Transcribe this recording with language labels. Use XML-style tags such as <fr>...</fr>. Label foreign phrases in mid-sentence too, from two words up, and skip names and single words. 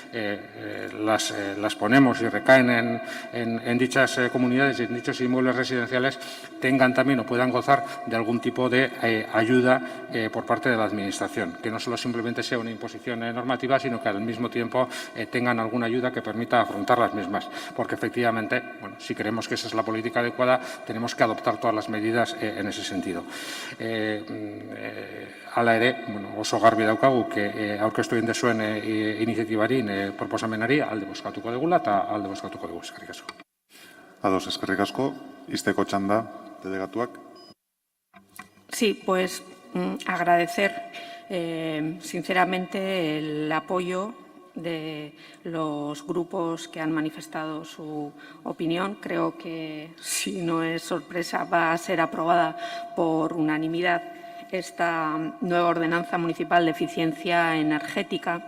<es>las ponemos y recaen en dichas comunidades y en dichos inmuebles residenciales tengan también o puedan gozar de algún tipo de ayuda por parte de la Administración, que no solo simplemente sea una imposición normativa, sino que al mismo tiempo tengan alguna ayuda que permita afrontar las mismas, porque efectivamente, bueno, si creemos que esa es la política adecuada, tenemos que adoptar todas las medidas en ese sentido.</es> <eu>Hala ere, bueno, oso garbi daukagu, aurkeztu egin duzuen iniziatibari, proposamenari alde bozkatuko dugula eta alde bozkatuko dugu. Eskerrik asko. Ados, eskerrik asko. Izteko txanda, delegatuak.</eu> <es>Sí, pues agradecer sinceramente el apoyo de los grupos que han manifestado su opinión. Creo que, si no es sorpresa, va a ser aprobada por unanimidad esta nueva ordenanza municipal de eficiencia energética.</es>